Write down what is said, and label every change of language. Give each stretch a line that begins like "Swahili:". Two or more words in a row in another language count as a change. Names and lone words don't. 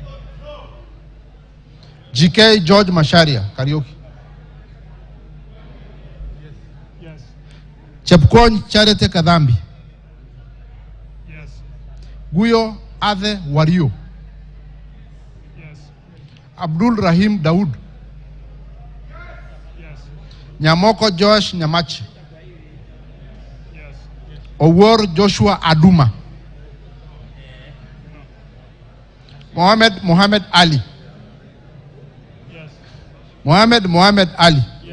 English: GK George Masharia. Karaoke. Chepkwony Charity Kadhambi. Guyo Ade Wario. Abdul Rahim Daud. Nyamoko Josh Nyamachi. Owor Joshua Aduma. Mohammed Ali. Mohammed Ali.